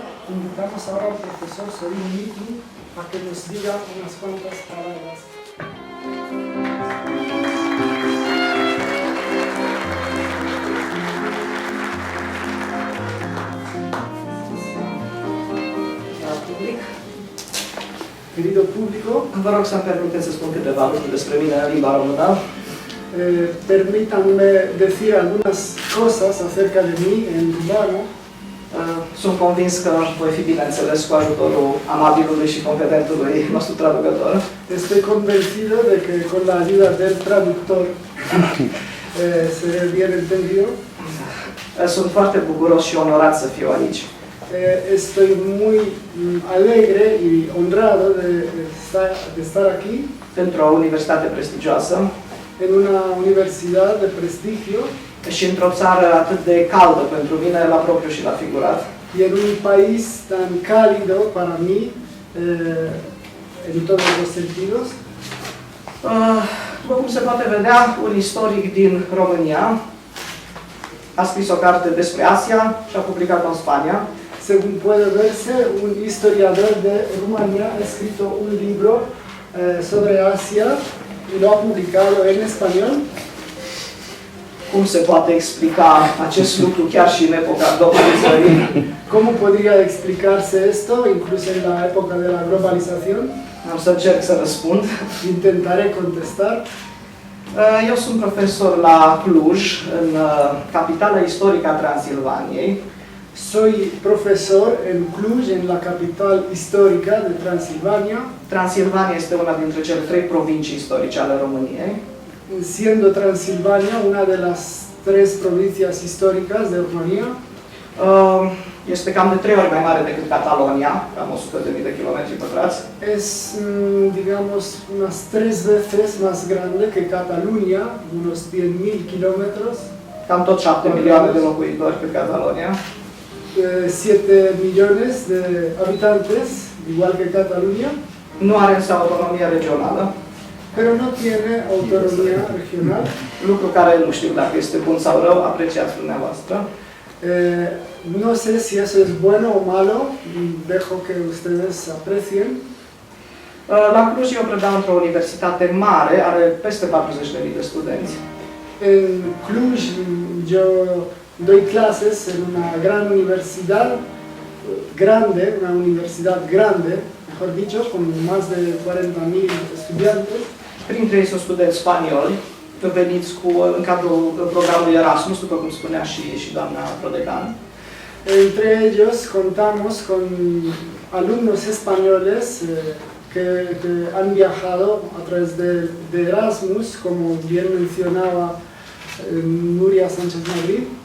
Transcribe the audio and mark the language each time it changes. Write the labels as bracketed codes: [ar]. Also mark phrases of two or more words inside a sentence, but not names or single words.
[es] Invitamos ahora al profesor Sorin Mitu a que nos diga unas cuantas palabras. Querido público, [ro] vă rog să-mi permiteți să spun câteva lucruri despre mine în limba română. [es] Permítanme decir algunas cosas acerca de mí en rumano. [ro] Sunt convins că voi fi bine înțeles cu ajutorul amabilului și competentului nostru traducător. [es] Estoy convencido de que con la ayuda del traductor seré bien entendido. [ro] Sunt foarte bucuros și onorat să fiu aici. [es] Estoy muy alegre y honrado de estar aquí. [ro] Pentru o universitate prestigioasă. [es] En una universidad de prestigio. [ro] Și într-o țară atât de caldă pentru mine, la propriu și la figurat. [es] Y en un país tan cálido para mí, en todos los sentidos. [ro] După cum se poate vedea, un istoric din România a scris o carte despre Asia și a publicat-o în Spania. [es] Según puede verse, un historiador de Rumanía ha escrito un libro sobre Asia y lo ha publicado en español. [ro] Cum se poate explica acest lucru chiar și în epoca globalizării? [es] ¿Cómo podría explicarse esto, incluso en la época de la globalización? [ro] Am să încerc să răspund. [es] Intentaré contestar. [ro] Eu sunt profesor la Cluj, în capitala istorică a Transilvaniei. [es] Soy profesor en Cluj, en la capital histórica de Transilvania. [ro] Transilvania este una dintre cele 3 provincii istorice ale României. [es] Siendo Transilvania una de las 3 provincias históricas de Rumanía. [ro] Este cam de 3 ori mai mare decât Catalonia, cam 100.000 de kilometri pătrați. [es] Es, digamos, unas 3 veces más grande que Cataluña, unos 10.000 kilómetros. [ro] Cam tot 7 milioane de locuitori cât Catalonia. [es] 7 millones de habitantes, igual que Cataluña. [ro] Nu are însă autonomie regională. [es] Pero no tiene autonomía regional. [ro] Lucru care nu știu dacă este bun sau rău, apreciați dumneavoastră. [es] No sé si eso es bueno o malo, dejo que ustedes aprecien. [ro] La Cluj eu predau într-o universitate mare, are peste 40.000 de studenți. [es] En Cluj yo doy clases en una gran universidad, una universidad grande, mejor dicho, con más de 40.000 estudiantes. [ro] Printre ei sunt studenți spanioli, veniți în cadrul programului Erasmus, după cum spunea și doamna prodecan. [es] Entre ellos contamos con alumnos españoles que han viajado a través de Erasmus, como bien mencionaba Nuria Sánchez Madrid.